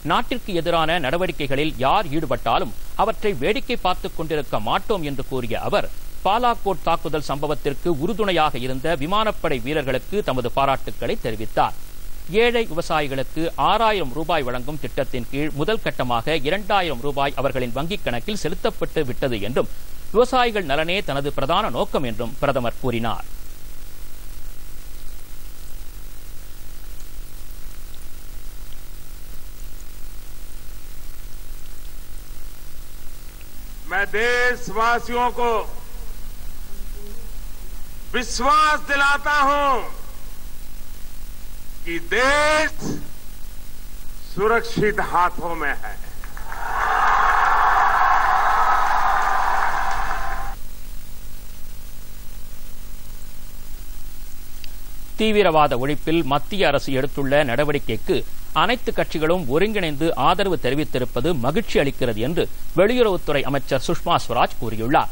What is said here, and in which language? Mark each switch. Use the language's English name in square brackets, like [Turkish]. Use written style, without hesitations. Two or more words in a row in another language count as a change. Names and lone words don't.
[Tamil] நாட்டிற்கு எதிரான நடவடிக்கைகளில் யார் ஈடுபட்டாலும் அவற்றை வேடிக்கை பார்த்துக் கொண்டிருக்க மாட்டோம் என்று கூறிய அவர் பாலாகோட் தாக்குதல் சம்பவத்திற்கு உறுதுணையாக இருந்த விமானப்படை வீரர்களுக்கு தமது பாராட்டுக்களை தெரிவித்தார். ஏழை விவசாயிகளுக்கு 6000 ரூபாய் வழங்கும் திட்டத்தின் கீழ் முதல் கட்டமாக 2000 ரூபாய் அவர்களின் வங்கிக் கணக்கில் செலுத்தப்பட்டு விட்டது என்றும் விவசாயிகள் நலனே தனது பிரதான நோக்கம் என்றும் பிரதமர் கூறினார். [Hindi] मैं देशवासियों को विश्वास दिलाता हूं कि देश सुरक्षित हाथों में है. [Tamil] தீவிரவாத ஒழிப்பில் மத்திய அரசு எடுத்துள்ள நடவடிக்கைக்கு அனைத்து கட்சிகளும் ஒருங்கிணைந்து ஆதரவு தெரிவித்திருப்பது மகிழ்ச்சி அளிக்கிறது என்று வெளியுறவுத்துறை அமைச்சர் சுஷ்மா ஸ்வராஜ் கூறியுள்ளார்.